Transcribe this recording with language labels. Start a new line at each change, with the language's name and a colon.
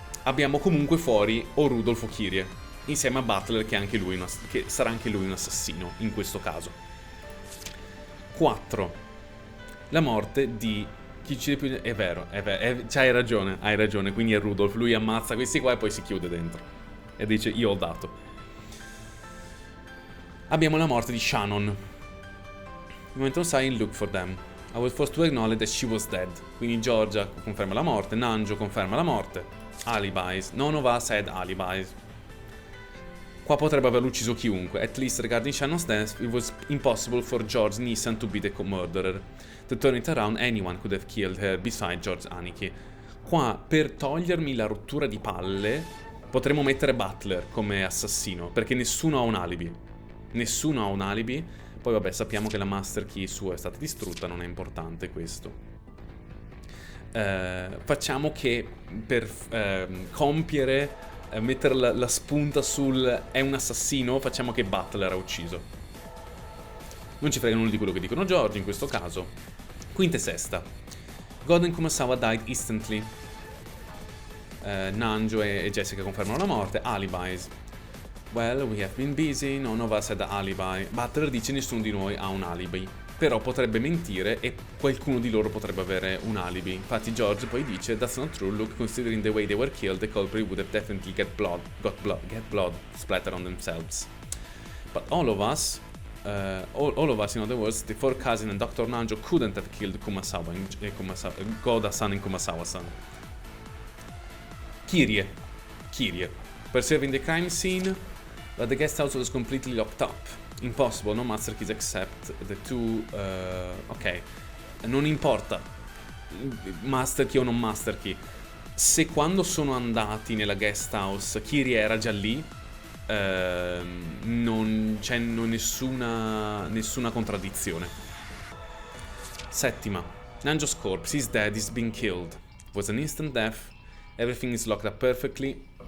Italian: Abbiamo comunque fuori o Rudolph o Kyrie, insieme a Butler che sarà anche lui un assassino in questo caso. 4. La morte di chi uccide più. È vero, hai ragione, quindi è Rudolph. Lui ammazza questi qua e poi si chiude dentro e dice io ho dato. Abbiamo la morte di Shannon.
English: You went outside and looked for them. I was forced to acknowledge that she was dead.
Italian: Quindi Georgia conferma la morte, Nanjo conferma la morte. Alibis.
English: None of us had alibis.
Italian: Qua potrebbe averlo ucciso chiunque.
English: At least regarding Shannon's death, it was impossible for George Nissan to be the murderer. To turn it around, anyone could have killed her beside George Aniki.
Italian: Qua, per togliermi la rottura di palle, potremmo mettere Butler come assassino, perché nessuno ha un alibi. Nessuno ha un alibi. Poi vabbè, sappiamo che la master key sua è stata distrutta, non è importante questo. Facciamo che per compiere... mettere la spunta sul è un assassino, facciamo che Butler ha ucciso. Non ci frega nulla di quello che dicono George in questo caso. Quinta e sesta.
English: God and Kumasawa died instantly.
Italian: Nanjo e Jessica confermano la morte. Alibis.
English: Well, we have been busy, none of us had alibi.
Italian: Butler dice nessuno di noi ha un alibi. Però potrebbe mentire e qualcuno di loro potrebbe avere un alibi. Infatti George poi dice
English: that's not true, look, considering the way they were killed, the culprit would have definitely get blood splatter on themselves. But all of us, in other words, the four cousins and Dr. Nanjo couldn't have killed Kumasawa, Goda-san and Kumasawa-san. Kyrie. Perceiving the crime scene, but the guest house was completely locked up. Impossible, no master keys except the two. Ok,
Italian: non importa master key
English: o non master key.
Italian: Se quando sono andati nella guest house Kyrie era già lì, non c'è nessuna contraddizione. Settima.
English: Nanjo's corpse is dead, he's been killed. It was an instant death. Everything is locked up perfectly.